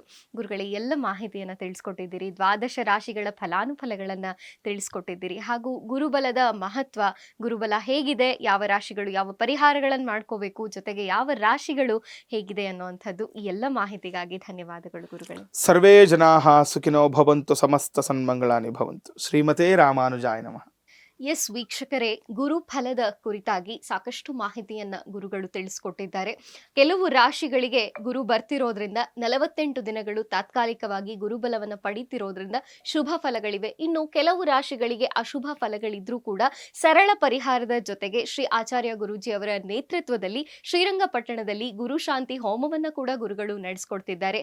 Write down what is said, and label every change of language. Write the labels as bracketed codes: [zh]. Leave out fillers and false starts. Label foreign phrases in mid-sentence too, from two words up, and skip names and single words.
[kn] ಗುರುಗಳೇ, ಎಲ್ಲ ಮಾಹಿತಿಯನ್ನು ತಿಳಿಸ್ಕೊಟ್ಟಿದ್ದೀರಿ. ದ್ವಾದಶ ರಾಶಿಗಳ ಫಲಾನುಫಲಗಳನ್ನು ತಿಳಿಸ್ಕೊಟ್ಟಿದ್ದೀರಿ. ಹಾಗೂ ಗುರುಬಲದ ಮಹತ್ವ, ಗುರುಬಲ ಹೇಗಿದೆ, ಯಾವ ರಾಶಿಗಳು ಯಾವ ಪರಿಹಾರಗಳನ್ನು ಮಾಡ್ಕೋಬೇಕು, ಜೊತೆಗೆ ಯಾವ ರಾಶಿಗಳು ಹೇಗಿದೆ ಅನ್ನುವಂಥದ್ದು, ಈ ಎಲ್ಲ ಮಾಹಿತಿಗಾಗಿ ಧನ್ಯವಾದಗಳು ಗುರುಗಳು. [sa] ಸರ್ವೇ ಜನಾಃ ಸುಖಿನೋ ಭವಂತು, ಸಮಸ್ತ ಸನ್ಮಂಗಳಾನಿ ಭವಂತು. ಶ್ರೀಮತೇ ರಾಮಾನುಜಾಯ ನಮಃ. [kn] ಎಸ್ ವೀಕ್ಷಕರೇ, ಗುರುಫಲದ ಕುರಿತಾಗಿ ಸಾಕಷ್ಟು ಮಾಹಿತಿಯನ್ನ ಗುರುಗಳು ತಿಳಿಸ್ಕೊಟ್ಟಿದ್ದಾರೆ. ಕೆಲವು ರಾಶಿಗಳಿಗೆ ಗುರು ಬರ್ತಿರೋದ್ರಿಂದ 48 ದಿನಗಳು ತಾತ್ಕಾಲಿಕವಾಗಿ ಗುರುಬಲವನ್ನ ಪಡಿತಿರೋದ್ರಿಂದ ಶುಭ ಫಲಗಳಿವೆ. ಇನ್ನು ಕೆಲವು ರಾಶಿಗಳಿಗೆ ಅಶುಭ ಫಲಗಳಿದ್ರೂ ಕೂಡ ಸರಳ ಪರಿಹಾರದ ಜೊತೆಗೆ ಶ್ರೀ ಆಚಾರ್ಯ ಗುರೂಜಿ ಅವರ ನೇತೃತ್ವದಲ್ಲಿ ಶ್ರೀರಂಗಪಟ್ಟಣದಲ್ಲಿ ಗುರು ಶಾಂತಿ ಹೋಮವನ್ನ ಕೂಡ ಗುರುಗಳು ನಡೆಸ್ಕೊಡ್ತಿದ್ದಾರೆ.